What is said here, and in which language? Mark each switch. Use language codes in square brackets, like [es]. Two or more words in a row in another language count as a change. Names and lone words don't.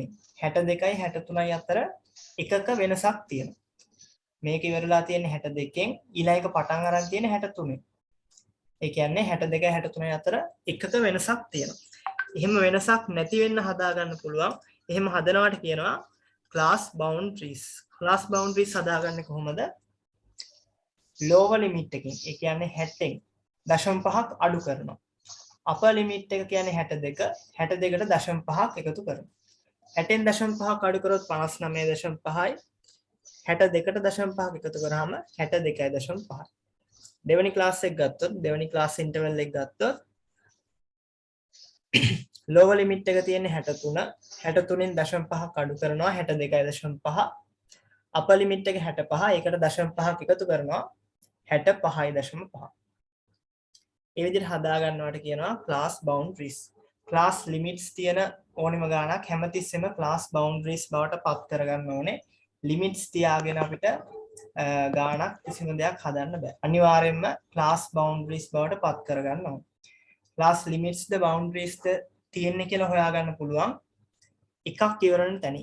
[si] 62යි 63යි අතර එකක වෙනසක් තියෙනවා. මේක ඉවරලා තියෙන 62කින් ඊළඟ එක පටන් ගන්න තියෙන 63. ඒ කියන්නේ 62යි 63යි අතර එකක වෙනසක් තියෙනවා. එහෙම වෙනසක් නැති වෙන්න හදා ගන්න පුළුවන්. එහෙම හදනවට කියනවා [en] class boundaries. class boundaries [si] හදාගන්නේ කොහොමද? [en] lower limit [si] එකකින්. ඒ කියන්නේ 60න් 0.5ක් අඩු කරනවා. [en] upper limit [si] එක කියන්නේ 62. 62ට 0.5ක් එකතු කරනවා. 60න් 0.5ක් අඩු කරොත් 59.5යි. 62ට 0.5ක් එකතු කරාම 62.5යි. දෙවෙනි ක්ලාස් එක ගත්තොත් දෙවෙනි [en] class interval [si] එක ගත්තොත් [en] lower limit [si] එක තියෙන්නේ 63. 63න් 0.5ක් අඩු කරනවා 62.5. [en] upper limit [si] එක 65. ඒකට 0.5ක් එකතු කරනවා 65.5. ඒ විදිහට හදා ගන්නවට කියනවා [en] class boundaries. class limits [si] තියෙන ඕනිම ගානක් හැමතිස්සෙම [en] class boundaries [si] බවට පත් කරගන්න ඕනේ. limits තියාගෙන අපිට ගානක් කිසිම දෙයක් හදන්න බෑ. අනිවාර්යයෙන්ම [en] class boundaries [si] බවට පත් කරගන්න ඕනේ. [en] class limits [si] ද boundaries ද තියෙන්නේ කියලා හොයාගන්න පුළුවන් එකක් ඉවරන තැනින්.